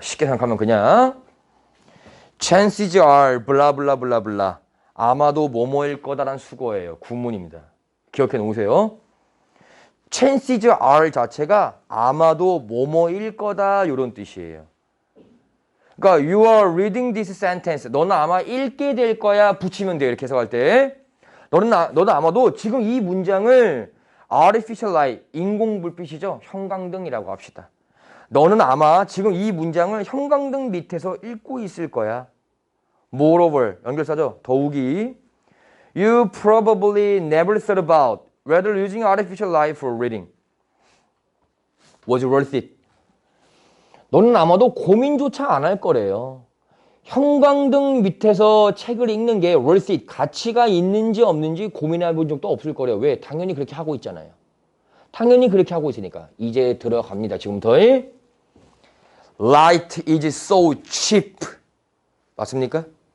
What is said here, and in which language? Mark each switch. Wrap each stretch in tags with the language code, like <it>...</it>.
<ko>쉽게 생각하면 그냥</ko> <en>chances are</en> <ko>블라블라블라블라 아마도 뭐뭐일 거다란 수거예요. 구문입니다. 기억해 놓으세요. chances are 자체가 아마도 뭐뭐일 거다 이런 뜻이에요. 그러니까</ko> <en>you are reading this sentence.</en> <ko>너는 아마 읽게 될 거야 붙이면 돼요. 이렇게 해석할 때. 너는 아마도 지금 이 문장을 artificial light, 인공불빛이죠. 형광등이라고 합시다. 너는 아마 지금 이 문장을 형광등 밑에서 읽고 있을 거야. Moreover, 연결사죠. 더욱이</ko> <en>You probably never thought about whether using artificial light for reading was worth it.</en> <ko>너는 아마도 고민조차 안 할 거래요. 형광등 밑에서 책을 읽는 게 worth it, 가치가 있는지 없는지 고민해 본 적도 없을 거래요. 왜? 당연히 그렇게 하고 있잖아요. 당연히 그렇게 하고 있으니까. 이제 들어갑니다. 지금부터.</ko> <en>Light is so cheap.</en> <ko>맞습니까?</ko>